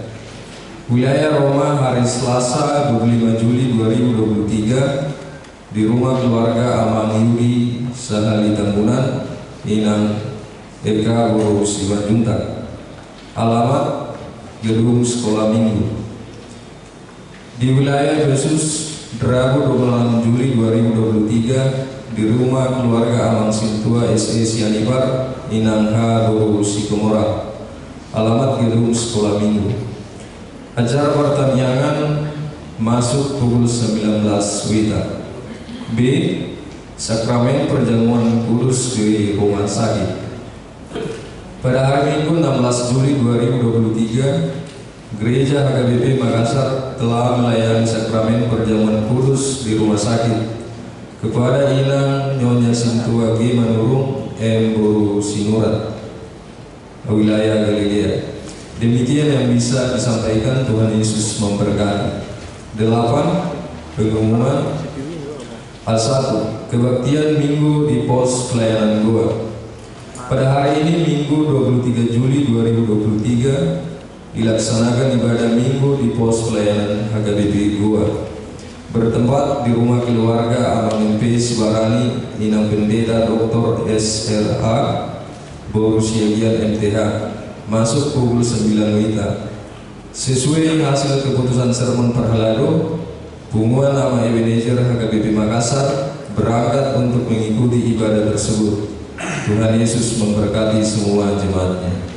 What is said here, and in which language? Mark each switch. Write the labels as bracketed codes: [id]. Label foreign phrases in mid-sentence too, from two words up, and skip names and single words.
[id] Wilayah Roma hari Selasa 25 Juli 2023 di rumah keluarga Amang Yudi Sahali Tambunan, Minang, Eka Guru Simanjuntak. Alamat Gedung Sekolah Minggu. Di wilayah Yesus, Rabu 26 Juli 2023 di rumah keluarga Amang Sintua SE Sianipar, Inang H. Guru Sikomora. Alamat Gedung Sekolah Minggu. Acara pertaniangan masuk pukul 19 WITA. B, Sakramen Perjamuan Kudus di Rumah Sakit. Pada hari Minggu 16 Juli 2023, Gereja HKBP Makassar telah melayani sakramen perjamuan kudus di rumah sakit kepada Inang Nyonya Sintua G. Manurung M. Boru Sinurat, wilayah Galilea. Demikian yang bisa disampaikan. Tuhan Yesus memberkati. 8, pengumuman. A1, kebaktian minggu di pos pelayanan Goa. Pada hari ini Minggu 23 Juli 2023 dilaksanakan ibadah minggu di pos pelayanan HKBP Goa, bertempat di rumah keluarga Abang MP Sibarani, Inang Pendeta Dr. SRA Boru Siagian MTH, masuk pukul 9 WITA. Sesuai hasil keputusan sermon Perhelado, Punguan Ama Ebenezer HKBP Makassar berangkat untuk mengikuti ibadah tersebut. Tuhan Yesus memberkati semua jemaatnya.